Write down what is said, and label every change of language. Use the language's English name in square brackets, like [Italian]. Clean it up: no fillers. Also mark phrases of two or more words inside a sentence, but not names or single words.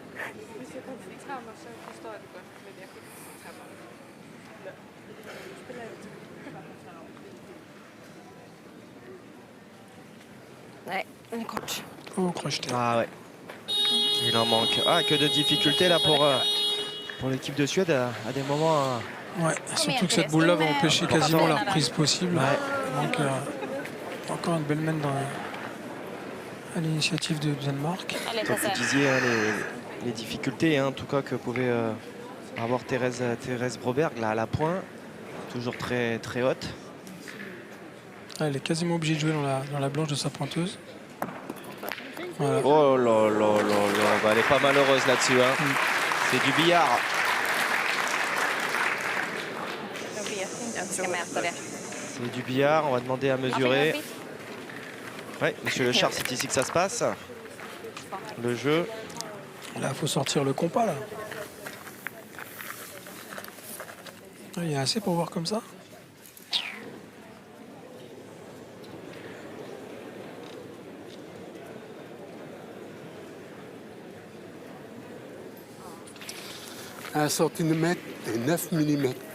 [Swedish] Nej, den är kort. [French] Oh, crocheté. Ah ouais. Il en manque. Ah, que de difficultés là pour l'équipe de Suède à des moments. Ouais, surtout que cette boule-là va empêcher quasiment la reprise possible. Ouais. Donc, encore une belle main à l'initiative de Danemark. Allez, Comme vous Tessa. disiez, hein, les difficultés en tout cas que pouvait avoir Thérèse Broberg là à la pointe. Toujours très, très haute. Ah, elle est quasiment obligée de jouer dans la blanche de sa pointeuse. Voilà. Oh là là là là. Bah, elle est pas malheureuse là-dessus. Hein. C'est du billard. [Swedish] Jag vet inte om jag ska mäta det. [French] C'est du billard. On va demander à mesurer. Oui, monsieur Le Char, c'est ici que ça se passe. Le jeu. Là, il faut sortir le compas, là. Il y a assez pour voir comme ça. Un centimètre et 9 millimètres.